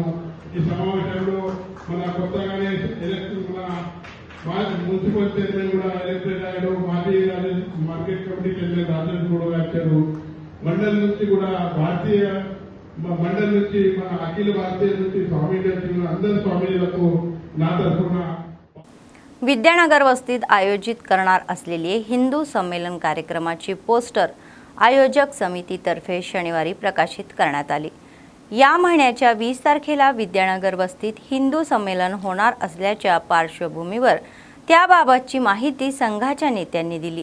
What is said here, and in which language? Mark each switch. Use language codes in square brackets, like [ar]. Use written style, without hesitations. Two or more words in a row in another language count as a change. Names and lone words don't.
[te] ఈ సమావేశంలో మన కొత్తగానే [en] municipal chairman [te] కూడా ఎలక్టెడ్ అయ్యాడు, మాజీ [en] market committee chairman [te] రాజేష్ కూడా వచ్చారు. మండల్ నుంచి కూడా మండల్ నుంచి మన అఖిల భారతీయ నుంచి స్వాमीजी అందరి స్వాमीలకు నా తరఫున. [mr] विद्यानगर वस्तीत आयोजित करणार असलेले हिंदू संमेलन कार्यक्रमाची पोस्टर आयोजक समितीतर्फे शनिवारी प्रकाशित करण्यात आली. या महिन्याच्या 20 तारखेला विद्यानगर वस्तीत हिंदू संमेलन होणार असल्याच्या पार्श्वभूमीवर त्याबाबतची माहिती संघाच्या नेत्यांनी दिली.